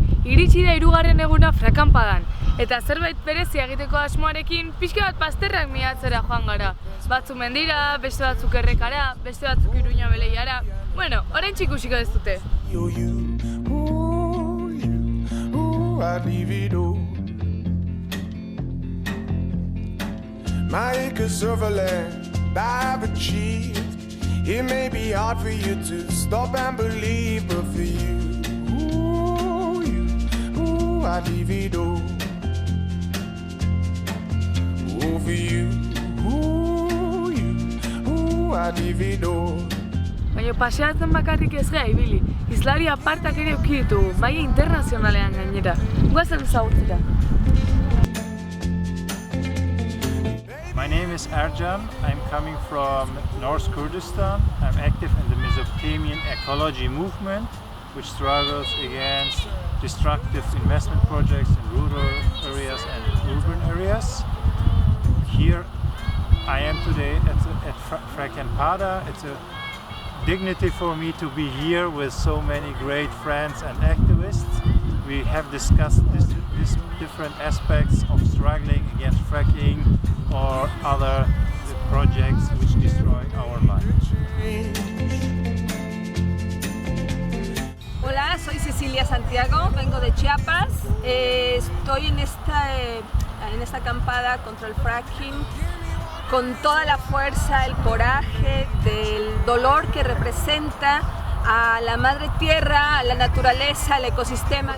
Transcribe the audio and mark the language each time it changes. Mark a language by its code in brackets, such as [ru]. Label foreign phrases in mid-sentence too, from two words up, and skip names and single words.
[eu] iritsi da 3. eguna frakampadan. Eta zerbait berezia egiteko asmoarekin pixka bat pasterrak miatzera joan gara. Batzu mendira, beste batzuk errekara, beste batzuk Iruña beleiara. Bueno, oraintxe ikusiko ez dute. [en] My acres of land I've achieved. It may be hard for you to stop and believe, but for you, I'd leave it all. Oh, for you, I'd leave it all. [eu] Baina paseatzen bakarrik ez gara ibili. Hizlari apartak ere eduki ditugu, maila internazionalean gainera. Goazen ezagutzera. [en] My name is Ercan. I'm coming from North Kurdistan. I'm active in the Mesopotamian ecology movement, which struggles against destructive investment projects in rural areas and urban areas. Here I am today at Frackampada. It's a dignity for me to be here with so many great friends and activists. We have discussed these different aspects of struggling against fracking or other projects which destroy our lives. [es] Hola, soy Cecilia Santiago, vengo de Chiapas. Estoy en esta acampada contra el fracking con toda la fuerza, el coraje, del dolor que representa a la madre tierra, a la naturaleza, al ecosistema.